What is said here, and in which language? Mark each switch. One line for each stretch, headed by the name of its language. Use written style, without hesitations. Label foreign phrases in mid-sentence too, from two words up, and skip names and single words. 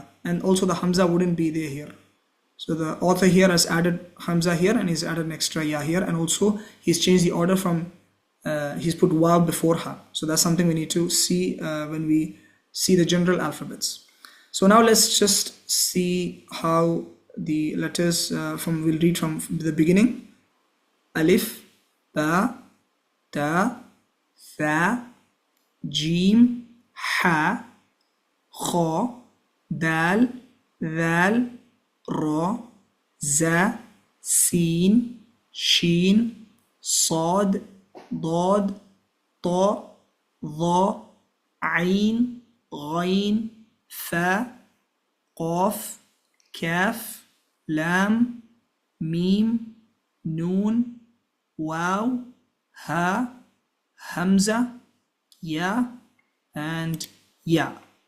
English: And also the hamza wouldn't be there here. So the author here has added hamza here and he's added an extra ya here, and also he's changed the order from he's put waw before ha. So that's something we need to see when we see the general alphabets. So now let's just see how the letters we'll read from the beginning.
Arabic: Alif, باء تاء ثاء جيم حاء خاء, dal, ذال راء زاي سين شين صاد, ضاد طاء ظاء عين غين فاء قاف كاف لام ميم نون واو هاء همزة ياء, and ya.